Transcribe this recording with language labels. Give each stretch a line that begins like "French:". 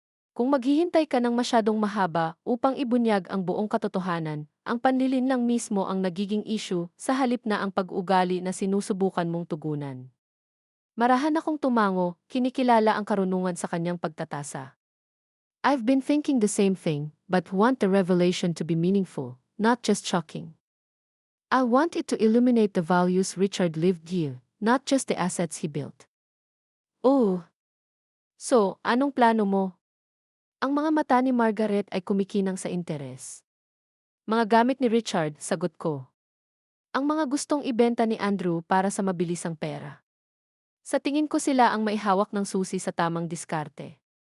Filipino: Kung maghihintay ka ng masyadong mahaba upang ibunyag ang buong katotohanan, ang panlilin lang mismo ang nagiging issue sa halip na ang pag-ugali na sinusubukan mong tugunan. Marahan akong tumango, kinikilala ang karunungan sa kanyang pagtatasa.
English: I've been thinking the same thing, but want the revelation to be meaningful, not just shocking. I want it to illuminate the values Richard lived here, not just the assets he built.
Filipino: Oh! So, anong plano mo? Ang mga mata ni Margaret ay kumikinang sa interes. Mga gamit ni Richard, sagot ko. Ang mga gustong ibenta ni Andrew para sa mabilisang pera. Sa tingin ko sila ang maihawak ng susi sa tamang diskarte.